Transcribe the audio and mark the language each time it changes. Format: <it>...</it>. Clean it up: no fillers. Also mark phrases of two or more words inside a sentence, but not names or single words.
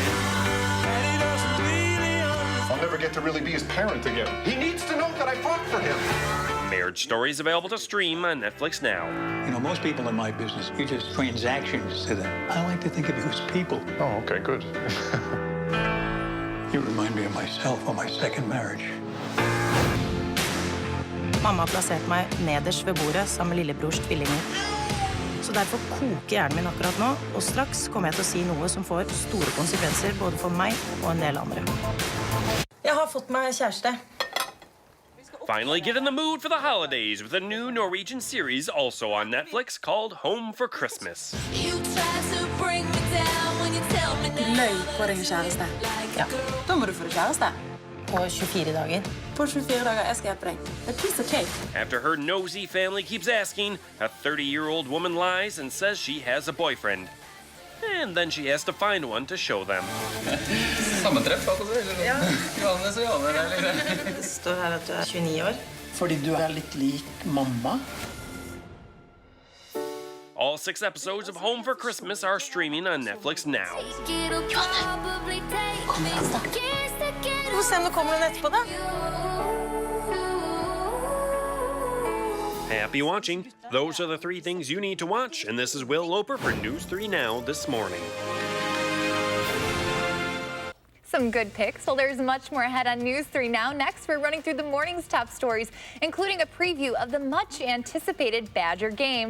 <en>I'll never get to really be his parent again. He needs to know that I fought for him. Marriage Story is available to stream on Netflix now. You know, most people in my business, you're just transactions to them. I like to think of you as people. Oh, okay, good. You remind me of myself on my second marriage.</en> <no>Mamma plasserte meg nederst ved bordet sammen med lillebrors tvillinger. Så derfor koker hjernen min akkurat nå, og straks kommer jeg til å si noe som får store konsekvenser både for meg og en del andre. Jeg har fått meg kjæreste.</no> <en>Finally get in the mood for the holidays with a new Norwegian series also on Netflix called Home for Christmas.</en> <no>Løy på din kjæreste. Ja, da må du få deg kjæreste. På 24 dager. På 24 dager, jeg skal hjelpe deg.</no> <en>A piece of cake. After her nosy family keeps asking, a 30-year-old woman lies and says she has a boyfriend. And then she has to find one to show them.</en> <no>Sammentreff, eller? Ja. Johannes og Johanne, eller? Det står her at du er 29 år. Fordi du er litt lik mamma.</no> <en>All 6 episodes of Home for Christmas are streaming on Netflix now.</en> <no>Vi får se om det kommer noen etterpå, da.</no> <en>Happy watching. Those are the 3 things you need to watch, and this is Will Loper for News 3 Now this morning. Some good picks. Well, there's much more ahead on News 3 Now. Next, we're running through the morning's top stories, including a preview of the much-anticipated Badger game.</en>